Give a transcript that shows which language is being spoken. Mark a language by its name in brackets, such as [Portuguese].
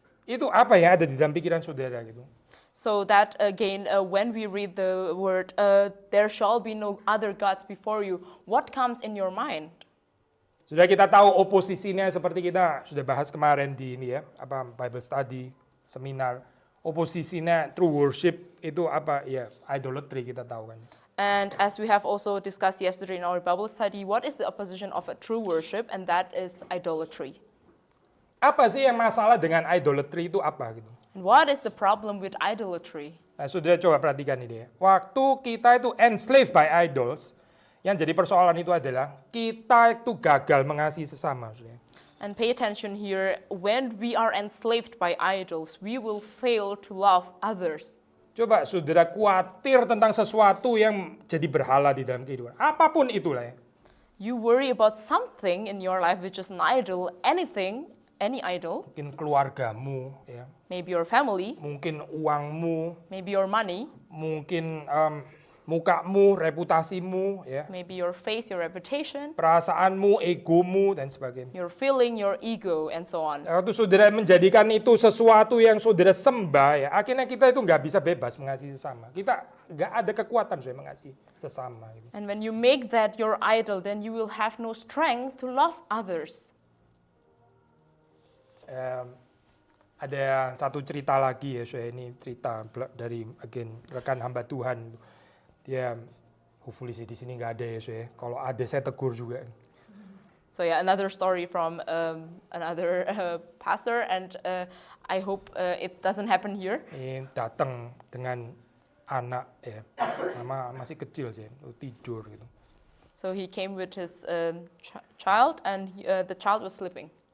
[Indonesian] Itu apa ya ada di dalam pikiran saudara gitu. [English] So that again, when we read the word, there shall be no other gods before you, what comes in your mind? [Indonesian] Sudah kita tahu oposisinya seperti kita sudah bahas kemarin di ini ya, apa [English] Bible study. [Indonesian] seminar. Oposisinya [English] true worship [Indonesian] itu apa? Ya, idolatry kita tahu kan. [English] And as we have also discussed yesterday in our Bible study, what is the opposition of a true worship? And that is idolatry. [Indonesian] Apa sih yang masalah dengan idolatry itu apa gitu? [English] And what is the problem with idolatry? [Indonesian] Nah, saudara coba perhatikan ini ya. Waktu kita itu [English] enslaved by idols, [Indonesian] yang jadi persoalan itu adalah kita itu gagal mengasihi sesama. Saudara. [English] And pay attention here, when we are enslaved by idols, we will fail to love others. [Indonesian] Coba saudara khawatir tentang sesuatu yang jadi berhala di dalam kehidupan. Apapun itulah ya. [English] You worry about something in your life which is an idol, anything, any idol, [Indonesian] Mungkin keluargamu, ya. [English] maybe your family, [Indonesian] Mungkin uangmu, [English] maybe your money, [Indonesian] mungkin mukamu, reputasimu, ya. [English] maybe your face, your reputation, [Indonesian] Perasaanmu, egomu, dan sebagainya. [English] your feeling, your ego, and so on. [Indonesian] Waktu saudara menjadikan itu sesuatu yang saudara sembah, ya, akhirnya kita itu nggak bisa bebas mengasihi sesama. Kita nggak ada kekuatan saya mengasihi sesama. Gitu. [English] And when you make that your idol, then you will have no strength to love others. [Indonesian] Ada satu cerita lagi ya, saya ini cerita dari rekan hamba Tuhan. Dia, hopefully sih di sini nggak ada ya, saya. Kalau ada saya tegur juga. [English] So yeah, another story from another pastor, and I hope it doesn't happen here. [Indonesian] Ini datang dengan anak ya, masih kecil sih, tidur gitu. [English] So he came with his child, and the child was sleeping.